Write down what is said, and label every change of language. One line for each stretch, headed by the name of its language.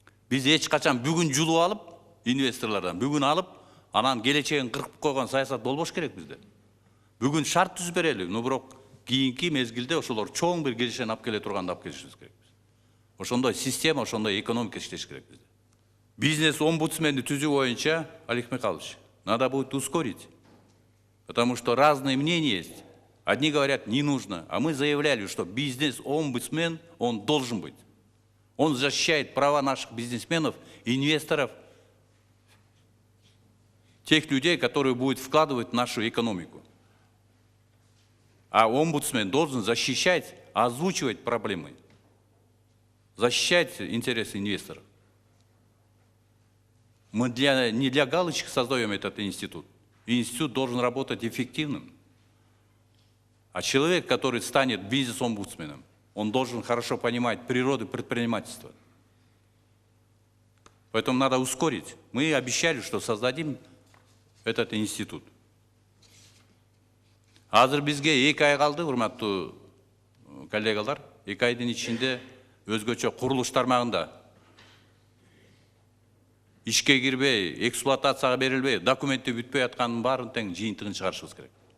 Kyrgyz: Biz эч качан бүгүн жулуп алып, инвесторлордон бүгүн алып, анан келечегин кыркып койгон саясат болбош керек бизде. Бүгүн шарт түзүп берели, но бирок кийинки мезгилде ошолор чоң бир келишени алып келе турганда алып келишибиз керек. Ошондой система, ошондой экономика иштеш керек бизде. Бизнес омбудсменди түзүү боюнча,
Russian: Олег Михайлович, надо будет ускорить, потому что разные мнения есть. Одни говорят, не нужно, а мы заявляли, что бизнес-омбудсмен, он должен быть. Он защищает права наших бизнесменов, инвесторов, тех людей, которые будут вкладывать в нашу экономику. А омбудсмен должен защищать, озвучивать проблемы, защищать интересы инвесторов. Мы не для галочки создаем этот институт. Институт должен работать эффективным. А человек, который станет бизнес-омбудсменом, он должен хорошо понимать природу предпринимательства. Поэтому надо ускорить. Мы обещали, что создадим этот институт.
Kyrgyz: Азыр бизге 2 ай калды, урматтуу коллегалар. 2 айдын ичинде өзгөчө курулуш тармагында ишке кирбей, эксплуатацияга берилбей, документи бүтпөй атканын баарын тең жыйынтыгын чыгарышыбыз керек.